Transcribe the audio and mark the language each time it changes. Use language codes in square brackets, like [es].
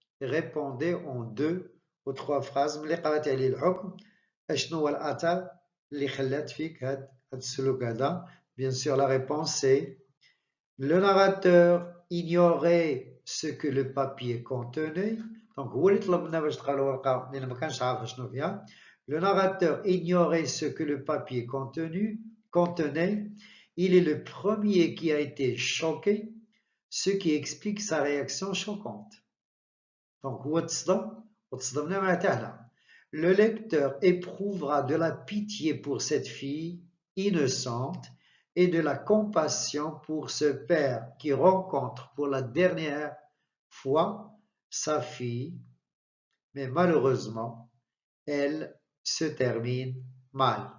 [fr] Répondez en 2 ou 3 phrases. [ar] ملي قرأت عليه الحكم أشنو هو الأتا اللي خلات فيك هاد السلوك هذا؟ [fr] Bien sûr, la réponse c'est le narrateur ignorait ce que le papier contenait. [ar] Donc, هو اللي طلبنا باش تقرا الورقة لأن ما كانش عارف شنو فيها. [fr] Le narrateur ignorait ce que le papier contenait. Il est le premier qui a été choqué, ce qui explique sa réaction choquante. [ar] Donc, هو تصدم وتصدمنا معناتها هنا. [fr] Le lecteur éprouvera de la pitié pour cette fille innocente et de la compassion pour ce père qui rencontre pour la dernière fois sa fille, mais malheureusement, elle se termine mal.